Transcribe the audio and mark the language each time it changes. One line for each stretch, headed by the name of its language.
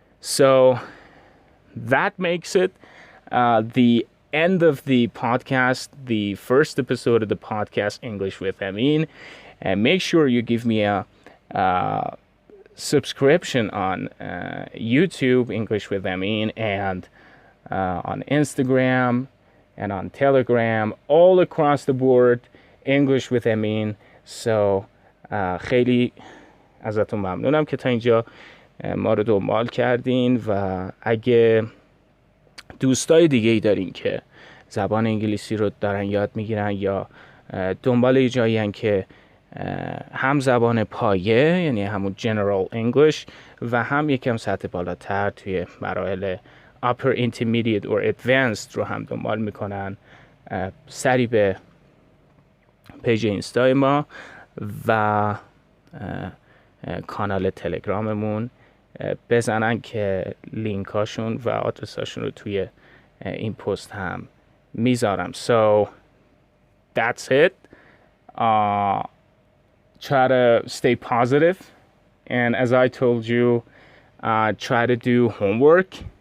English: So that makes it the end of the podcast, the first episode of the podcast English with Amin. And make sure you give me a subscription on YouTube, English with Amin, and on Instagram and on Telegram, all across the board, English with Amin.
Persian: So خیلی ازتون ممنونم که تا اینجا ما رو دنبال کردین و اگه دوستای دیگه ای دارین که زبان انگلیسی رو دارن یاد میگیرن یا دنبال جایی هن که هم زبان پایه یعنی همون
English: general English
Persian: و هم یکم سطح بالاتر توی مراحل
English: upper intermediate or advanced
Persian: رو هم دنبال میکنن، سری به پیج اینستای ما و کانال تلگراممون بزنن که لینکاشون و آدرساشون رو توی این پست هم میذارم.
English: So that's it. Try to stay positive, and as I told you, try to do homework.